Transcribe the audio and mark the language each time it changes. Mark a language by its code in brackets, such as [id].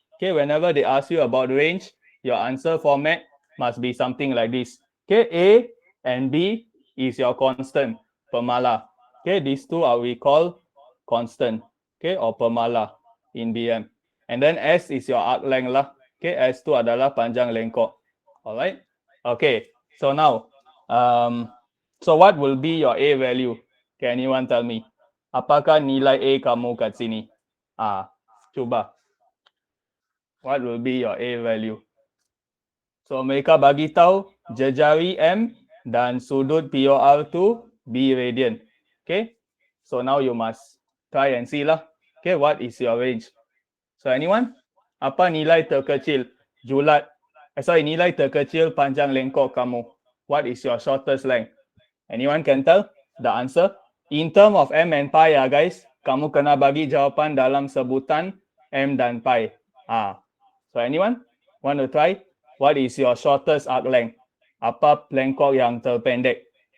[en] Okay, whenever they ask you about range, your answer format must be something like this. Okay, A and B is your constant, pemala. Okay, these two are we call constant, okay, or pemala in BM. And then S is your arc length lah. Okay, [ms] S tu adalah panjang lengkok. [en] Alright. Okay, so now, so what will be your A value? Can anyone tell me? [ms] Apakah nilai A kamu kat sini? Cuba. [en] What will be your A value? [ms] So mereka bagi tahu jejari M dan sudut POR tu B radian. [en] Okay. So now you must try and see lah. Okay, what is your range? So anyone? [ms] Apa nilai terkecil julat? Nilai terkecil panjang lengkok kamu. [en] What is your shortest length? Anyone can tell the answer? In term of M and pi ya guys, [ms] kamu kena bagi jawapan dalam sebutan M dan pi. [en] So anyone want to try? What is your shortest arc length? [ms] Apa lengkok yang terpendek?